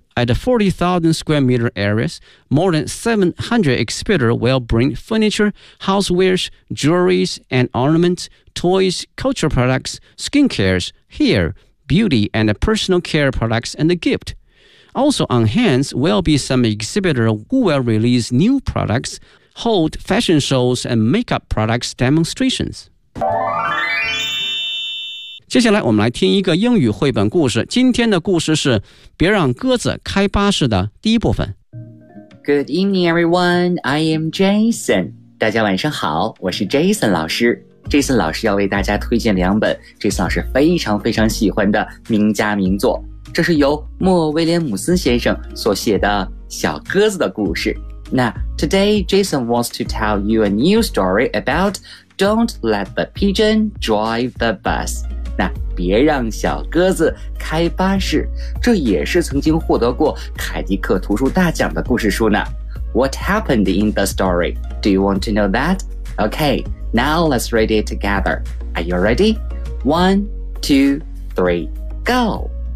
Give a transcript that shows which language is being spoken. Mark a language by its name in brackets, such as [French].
[English] At the 40,000 square meter areas, more than 700 exhibitors will bring furniture, housewares, jewelries and ornaments, toys, cultural products, skincare, hair,beauty and personal care products and a gift. Also on hands will be some exhibitors who will release new products, hold fashion shows and makeup products demonstrations. [Chinese] 接下来我们来听一个英语绘本故事。今天的故事是别让鸽子开巴士的第一部分。 [English] Good evening, everyone. I am Jason. [Chinese] 大家晚上好，我是 Jason 老师。这次老师要为大家推荐两本这次老师非常非常喜欢的名家名作，这是由莫威廉姆斯先生所写的小鸽子的故事。那 [English] Today Jason wants to tell you a new story about Don't let the pigeon drive the bus。 [Chinese] 那别让小鸽子开巴士，这也是曾经获得过凯迪克图书大奖的故事书呢。 [English] What happened in the story? Do you want to know that? Okay,Now let's read it together. Are you ready? One, two, three, go!